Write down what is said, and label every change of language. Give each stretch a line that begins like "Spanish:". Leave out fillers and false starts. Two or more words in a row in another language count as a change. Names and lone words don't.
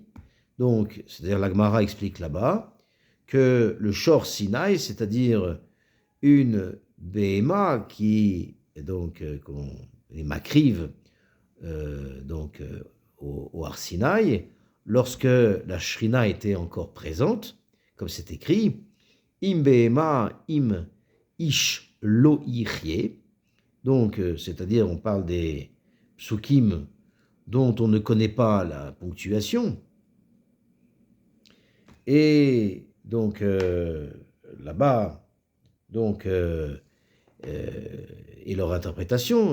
French: Donc, c'est-à-dire la Gemara explique là-bas que le Shor Sinaï, c'est-à-dire une Behema qui donc les makriv au Har Sinaï, lorsque la Shrina était encore présente, comme c'est écrit,
Hebrew: אם בהמה אם איש לא יחיה.
French: Donc, c'est-à-dire, on parle des psukim dont on ne connaît pas la ponctuation. Et donc, là-bas, donc, et leur interprétation.